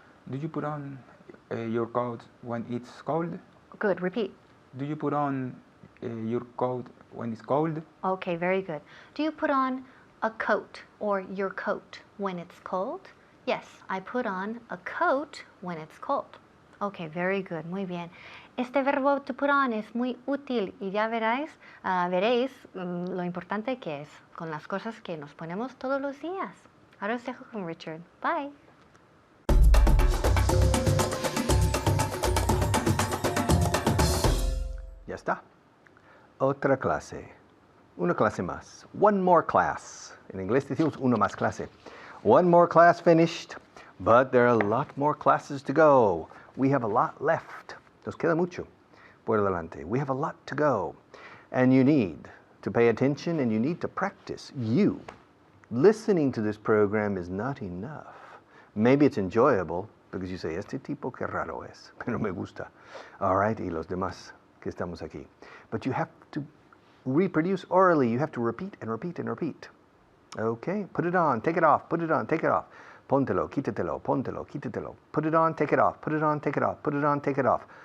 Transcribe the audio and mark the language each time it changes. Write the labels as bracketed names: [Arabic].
[English] Do you put on your coat when it's cold? Good, repeat. Do you put on your coat when it's cold? Okay, very good. Do you put on a coat or your coat when it's cold? Yes, I put on a coat when it's cold. Okay, very good, [Spanish] muy bien. Este verbo to put on es muy útil y ya veréis lo importante que es con las cosas que nos ponemos todos los días. Ahora os dejo con Richard. [English] Bye. [Spanish] Ya está. Otra clase. Una clase más. [English] One more class. [Spanish] En inglés decimos una más clase. [English] One more class finished, but there are a lot more classes to go. We have a lot left. [Spanish] Nos queda mucho por delante. [English] We have a lot to go. And you need to pay attention and you need to practice. You. Listening to this program is not enough. Maybe it's enjoyable because you say, [Spanish] este tipo que raro es, pero me gusta. [English] All right, [Spanish] y los demás que estamos aquí. [English] But you have to reproduce orally. You have to repeat and repeat and repeat. Okay, put it on, take it off, put it on, take it off. [Spanish] Póntelo, quítatelo, póntelo, quítatelo. [English] Put it on, take it off, put it on, take it off, put it on, take it off.